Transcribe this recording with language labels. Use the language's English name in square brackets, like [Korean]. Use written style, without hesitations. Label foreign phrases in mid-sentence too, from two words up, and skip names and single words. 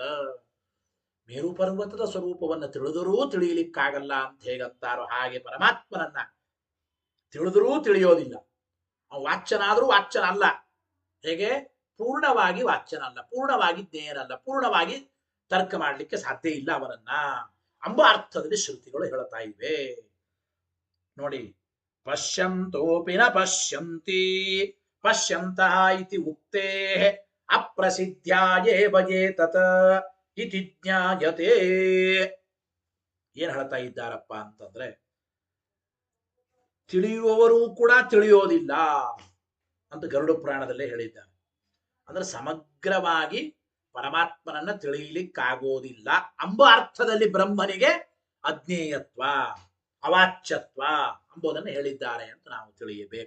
[Kannada] ಮೇರು ಪರ್ವತದ ಸ್ವರೂಪವನ್ನು ತಿಳಿದರೂ ತಿಳಿಯಲಿಕ್ಕಾಗಲ್ಲ ಅಂತ ಹೇಗಂತಾರೋ ಹಾಗೆ ಪರಮಾತ್ಮನನ್ನ ತಿಳಿದರೂ ತಿಳಿಯೋದಿಲ್ಲ. ಅವನು ವಾಚ್ಯನಾದರೂ ವಾಚ್ಯನಲ್ಲ. ಹೇಗೆ? ಪೂರ್ಣವಾಗಿ ವಾಚ್ಯನಲ್ಲ, ಪೂರ್ಣವಾಗಿ ಜ್ಞೇಯನಲ್ಲ, ಪೂರ್ಣವಾಗಿ ತರ್ಕ ಮಾಡಲಿಕ್ಕೆ ಸಾಧ್ಯ ಇಲ್ಲ ಅವನನ್ನ ಎಂಬ ಅರ್ಥದಲ್ಲಿ ಶ್ರುತಿಗಳು ಹೇಳ್ತಾ ಇವೆ ನೋಡಿ. [Sanskrit] ಪಶ್ಯಂತೋಪಿ ನ ಪಶ್ಯಂತಿ ಪಶ್ಯಂತಃ ಇತಿ ಉಕ್ತೇ ಅಪ್ರಸಿದ್ಧ್ಯಾಯೇವ ಏತತ್ ಇತಿ ಜ್ಞಾಯತೆ. [Kannada] ಏನ್ ಹೇಳ್ತಾ ಇದ್ದಾರಪ್ಪ ಅಂತಂದ್ರೆ, ತಿಳಿಯುವವರು ಕೂಡ ತಿಳಿಯೋದಿಲ್ಲ ಅಂತ ಗರುಡ ಪುರಾಣದಲ್ಲೇ ಹೇಳಿದ್ದಾರೆ. ಅಂದ್ರೆ ಸಮಗ್ರವಾಗಿ ಪರಮಾತ್ಮನನ್ನ ತಿಳಿಯಲಿಕ್ಕಾಗೋದಿಲ್ಲ ಎಂಬ ಅರ್ಥದಲ್ಲಿ ಬ್ರಹ್ಮನಿಗೆ ಅಜ್ಞೇಯತ್ವ, ಅವಾಚ್ಯತ್ವ ಎಂಬುದನ್ನು ಹೇಳಿದ್ದಾರೆ ಅಂತ ನಾವು ತಿಳಿಯಬೇಕು.